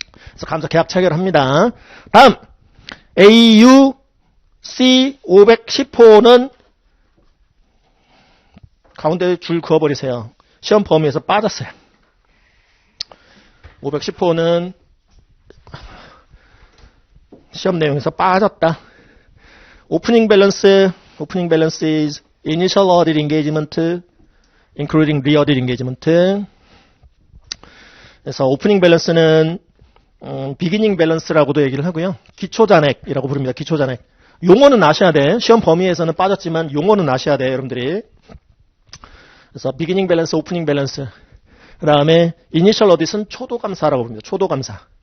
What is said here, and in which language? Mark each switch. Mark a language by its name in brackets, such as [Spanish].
[Korean] 그래서 감사 계약 체결합니다. 다음 AUC 510호는 가운데 줄 그어버리세요. 시험 범위에서 빠졌어요. 510호는 시험 내용에서 빠졌다. [English] Opening balance is initial audit engagement, including re-audit engagement. [Korean] 그래서 오프닝 밸런스는 비기닝 밸런스라고도 얘기를 하고요. 기초 잔액이라고 부릅니다. 기초 잔액. 용어는 아셔야 돼. 시험 범위에서는 빠졌지만 용어는 아셔야 돼, 여러분들이. 그래서 비기닝 밸런스, 오프닝 밸런스. 그다음에 이니셜 어딧은 초도 감사라고 부릅니다. 초도 감사.